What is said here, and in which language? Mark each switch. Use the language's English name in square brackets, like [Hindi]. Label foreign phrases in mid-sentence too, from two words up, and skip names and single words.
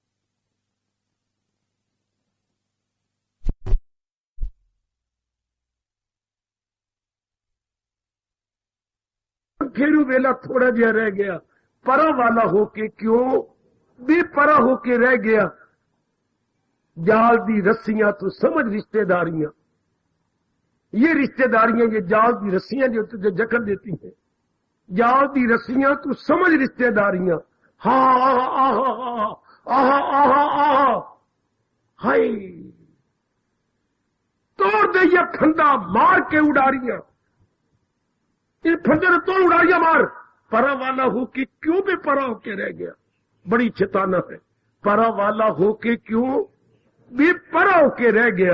[Hindi] पंखेरू वेला थोड़ा जिया रह गया, परा वाला होके क्यों बेपरा होके रह गया। [Punjabi] ਜਾਲ ਦੀ ਰੱਸੀਆਂ ਤੂੰ ਸਮਝ ਰਿਸ਼ਤੇਦਾਰੀਆਂ, [Hindi] ये रिश्तेदारियां, ये [Punjabi] ਜਾਲ ਦੀ ਰੱਸੀਆਂ [Hindi] जो तुझे जकड़ देती हैं। [Punjabi] ਜਾਲ ਦੀ ਰੱਸੀਆਂ ਤੂੰ ਸਮਝ ਰਿਸ਼ਤੇਦਾਰੀਆਂ। हा आहा आहा आहा आहा, हाय, ਤੋੜ ਦੇ ਏ ਫੰਦਾ ਮਾਰ ਕੇ ਉਡਾਰੀਆਂ। [Hindi] इन फंदे ने तोड़ उड़ारियां मार। परा वाला हो के क्यों बेपरा होके रह गया। बड़ी चेताना है, परा वाला होके क्यों बेपरा होके रह गया।